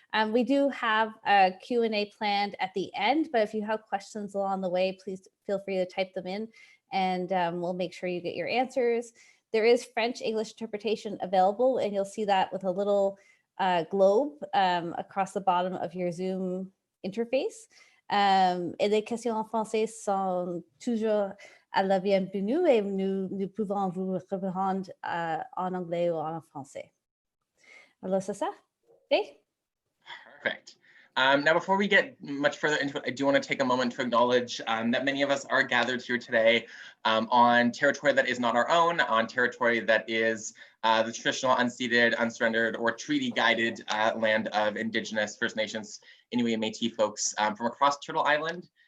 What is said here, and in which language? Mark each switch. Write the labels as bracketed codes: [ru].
[en] We do have a Q&A planned at the end, but if you have questions along the way, please feel free to type them in, and we'll make sure you get your answers. There is French-English interpretation available, and you'll see that with a little globe across the bottom of your Zoom interface. [fr] Et les questions en français sont toujours à la bienvenue, et nous pouvons vous répondre en anglais ou en français. Alors, c'est ça? Okay? [en] Perfect. Now, before we get much further into it, I do want to take a moment to acknowledge that many of us are gathered here today on territory that is not our own, on territory that is the traditional unceded, unsurrendered, or treaty-guided land of Indigenous, First Nations, Inuit, and Métis folks from across Turtle Island.